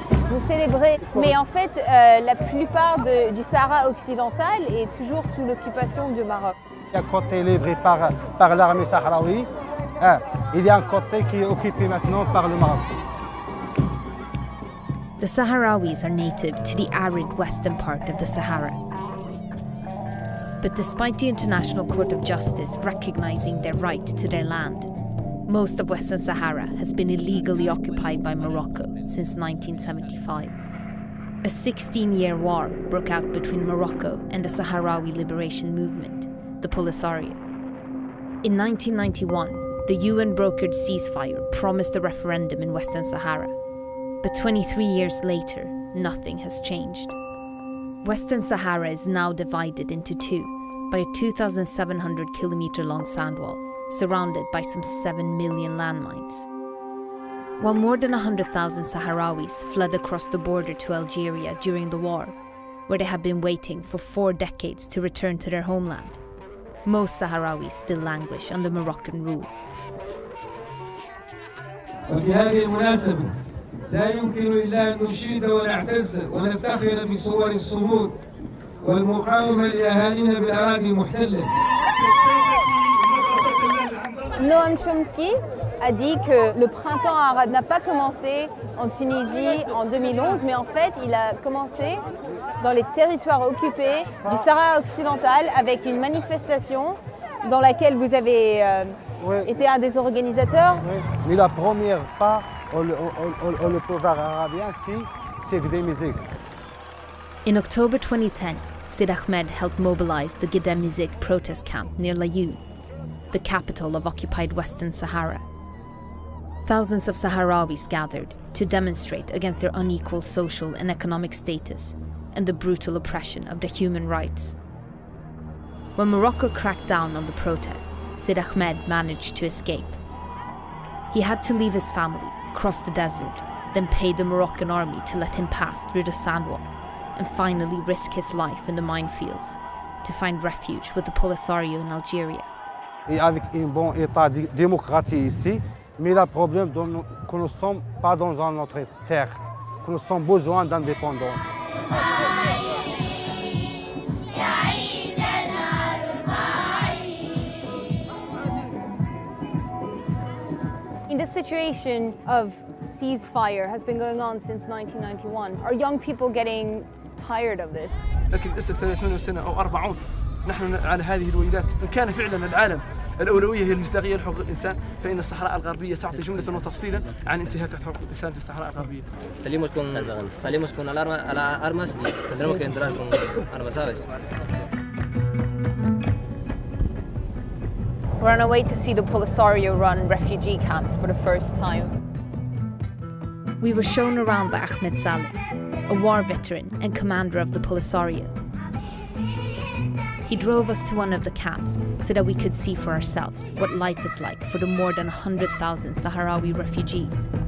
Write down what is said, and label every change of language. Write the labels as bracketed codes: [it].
[fr] Vous célébrez, mais en fait, la plupart du Sahara occidental est toujours sous l'occupation du Maroc. Il y a un côté libre par l'armée sahraoui. Il y a un côté qui est occupé maintenant par le Maroc. [en] The Sahrawis are native to the arid western part of the Sahara. But despite the International Court of Justice recognizing their right to their land, most of Western Sahara has been illegally occupied by Morocco since 1975. A 16-year war broke out between Morocco and the Sahrawi liberation movement, the Polisario. In 1991, the UN-brokered ceasefire promised a referendum in Western Sahara. But 23 years later, nothing has changed. Western Sahara is now divided into two by a 2,700-kilometre-long sandwall, surrounded by some 7 million landmines. While more than 100,000 Sahrawis fled across the border to Algeria during the war, where they have been waiting for 4 decades to return to their homeland, most Sahrawis still languish under Moroccan rule. [ar] لا يمكن إلا أن نشيد ونعتز ونفتخر بصور الصمود والمقاومة لأهالينا بالأراضي المحتلة. [fr] Noam Chomsky a dit que le printemps arabe n'a pas commencé en Tunisie en 2011, mais en fait, il a commencé dans les territoires occupés du Sahara occidental avec une manifestation dans laquelle vous avez été un des organisateurs. Oui. Mais la première pas le pouvoir arabien, c'est des musiques. [en] In October 2010, Sid Ahmed helped mobilize the Gedemizig protest camp near Layoun, the capital of occupied Western Sahara. Thousands of Sahrawis gathered to demonstrate against their unequal social and economic status and the brutal oppression of their human rights. When Morocco cracked down on the protest, Sid Ahmed managed to escape. He had to leave his family, cross the desert, then pay the Moroccan army to let him pass through the sandwall, and finally risk his life in the minefields to find refuge with the Polisario in Algeria. [fr] Et avec un bon état démocratique ici, mais le problème que nous ne sommes pas dans notre terre, que nous avons besoin d'indépendance. [en] The situation of ceasefire has been going on since 1991. Are young people getting tired of this? [ar] لكن للأسف 30 سنة أو 40 نحن على هذه الويلات. إن كان فعلا العالم الأولوية هي المصداقية لحقوق الإنسان، فإن الصحراء الغربية تعطي جملة وتفصيلا عن انتهاكات حقوق الإنسان في الصحراء الغربية. [es] Salimos con armas y tendremos que entrar con armas, ¿sabes? [en] We're on our way to see the Polisario-run refugee camps for the first time. We were shown around by Ahmed Saleh, a war veteran and commander of the Polisario. He drove us to one of the camps so that we could see for ourselves what life is like for the more than 100,000 Sahrawi refugees.